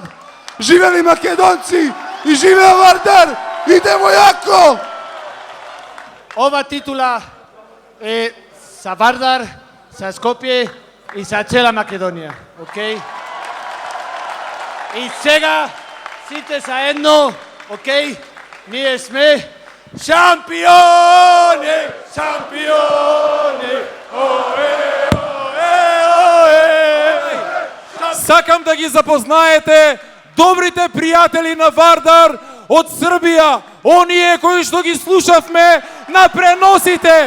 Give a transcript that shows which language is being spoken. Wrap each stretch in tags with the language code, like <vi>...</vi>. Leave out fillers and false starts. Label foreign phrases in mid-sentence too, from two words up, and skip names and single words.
<sr>Živeli Makedonci i živeo Vardar! Idemo jako!</sr> <mk>Ova titula je za Vardar, za Skopje i za cela Makedonija, okej? I сега, сите заедно, окей? Ние сме шампиони! Шампиони! Ое, ое, ое! Сакам да ги запознаете добрите пријатели на Вардар од Србија, оние кои што ги слушавме на преносите.</mk>